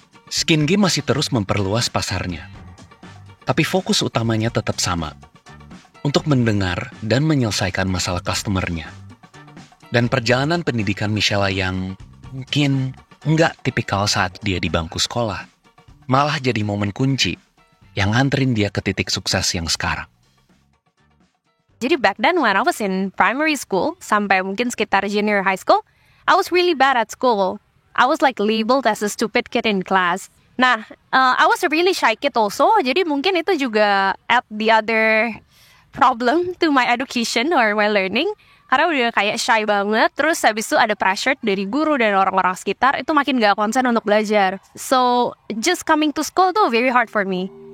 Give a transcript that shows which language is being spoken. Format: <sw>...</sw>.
<id>Skin Game masih terus memperluas pasarnya, tapi fokus utamanya tetap sama, untuk mendengar dan menyelesaikan masalah customer-nya. Dan perjalanan pendidikan Michelle yang mungkin nggak tipikal saat dia di bangku sekolah, malah jadi momen kunci yang nganterin dia ke titik sukses yang sekarang. Jadi</id> <en>back then when I was in primary school,</en> <id>sampai mungkin sekitar</id> <en>junior high school, I was really bad at school. I was like labeled as a stupid kid in class. Nah, I was a really shy kid also,</en> <id>jadi mungkin itu juga</id> <en>add the other problem to my education or my learning.</en> <id>Karena udah kayak shy banget, terus habis itu ada pressure dari guru dan orang-orang sekitar, itu makin gak konsen untuk belajar.</id> <en>So, just coming to school tuh very hard for me.</en>